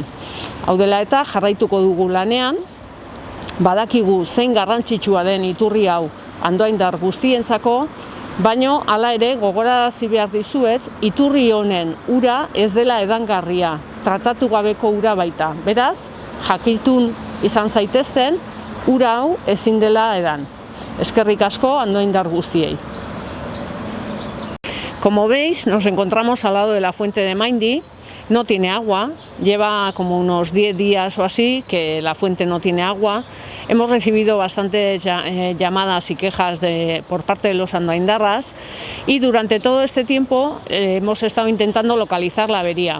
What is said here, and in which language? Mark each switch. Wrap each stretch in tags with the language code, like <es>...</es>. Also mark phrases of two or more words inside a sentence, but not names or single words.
<eu>Hau dela eta jarraituko dugu lanean, badakigu zein garrantzitsua den iturri hau Andoaindar guztientzako, baino hala ere gogorarazi behar dizuet, iturri honen ura ez dela edangarria, tratatu gabeko ura baita. Beraz, jakitun izan zaitezten, ura hau ezin dela edan. Eskerrik asko Andoaindar guztiei.</eu> <es>Como veis, nos encontramos al lado de la fuente de Maindi. No tiene agua, lleva como unos 10 días o así que la fuente no tiene agua. Hemos recibido bastantes llamadas y quejas por parte de los andoaindarras y durante todo este tiempo hemos estado intentando localizar la avería.</es>